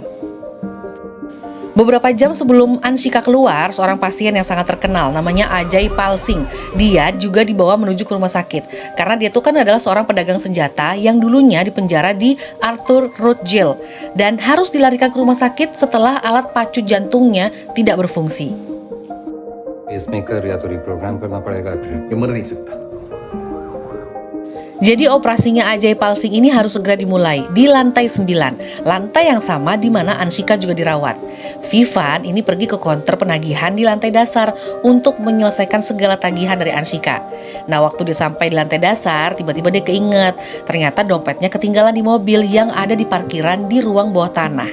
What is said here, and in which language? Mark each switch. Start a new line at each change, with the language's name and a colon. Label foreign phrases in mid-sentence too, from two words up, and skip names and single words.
Indonesian: Beberapa jam sebelum Anshika keluar, seorang pasien yang sangat terkenal namanya Ajay Pal Singh, dia juga dibawa menuju ke rumah sakit karena dia tuh kan adalah seorang pedagang senjata yang dulunya dipenjara di Arthur Road Jail dan harus dilarikan ke rumah sakit setelah alat pacu jantungnya tidak berfungsi.
Hindi: पेसमेकर या तो रिप्रोग्राम करना पड़ेगा फिर ये मर नहीं सकता.
Indonesian: Jadi operasinya Ajay Pal Singh ini harus segera dimulai di lantai 9, lantai yang sama di mana Anshika juga dirawat. Vivan ini pergi ke konter penagihan di lantai dasar untuk menyelesaikan segala tagihan dari Anshika. Nah, waktu dia sampai di lantai dasar, tiba-tiba dia keinget ternyata dompetnya ketinggalan di mobil yang ada di parkiran di ruang bawah tanah.